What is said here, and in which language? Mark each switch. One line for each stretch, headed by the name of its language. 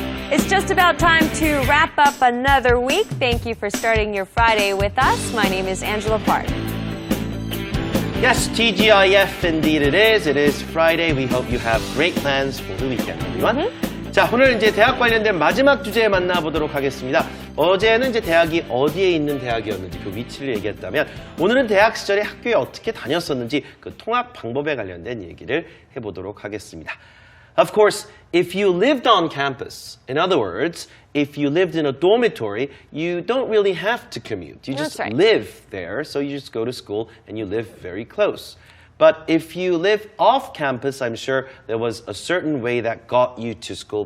English: It's just about time to wrap up another week. Thank you for starting your Friday with us. My name is Angela Park. Yes, TGIF indeed it is. It is Friday. We hope you have great plans for the weekend, everyone.
Korean: 자, 오늘 이제 대학 관련된 마지막 주제 만나보도록 하겠습니다. 어제는 이제 대학이 어디에 있는 대학이었는지 그 위치를 얘기했다면 오늘은 대학 시절에 학교에 어떻게 다녔었는지 그 통학 방법에 관련된 얘기를 해보도록 하겠습니다.
English: Of course, if you lived on campus, in other words, if you lived in a dormitory, you don't really have to commute. You just live there, so you just go to school and you live very close. But if you live off campus, I'm sure there was a certain way that got you to school.